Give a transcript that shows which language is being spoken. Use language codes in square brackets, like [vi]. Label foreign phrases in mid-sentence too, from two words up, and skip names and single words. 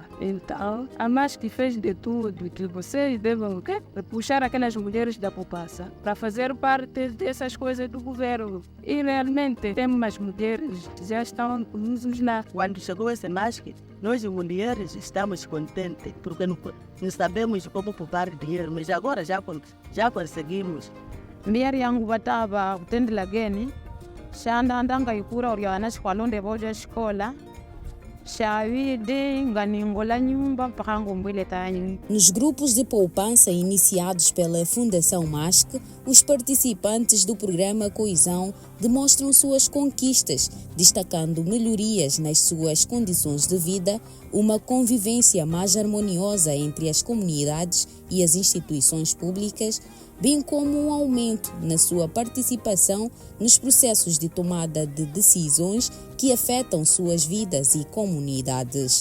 [pt] Então, a MASC fez de tudo que vocês devem puxar aquelas mulheres da poupança para fazer parte dessas coisas do governo. E realmente temos mulheres que já estão conosco lá. Quando chegou essa MASC, nós mulheres estamos contentes, porque não sabemos como poupar dinheiro, mas agora já conseguimos. [kde] Mbiyari yangu bataba kutendela geni shanda ndanga ikura oriana shikwalonde boja shikola shavide nganingola nyumba mpaka ngombwile tanyu. [pt] Nos grupos de poupança iniciados pela Fundação MASC, os participantes do programa Coesão demonstram suas conquistas, destacando melhorias nas suas condições de vida, uma convivência mais harmoniosa entre as comunidades e as instituições públicas, bem como um aumento na sua participação nos processos de tomada de decisões que afetam suas vidas e comunidades.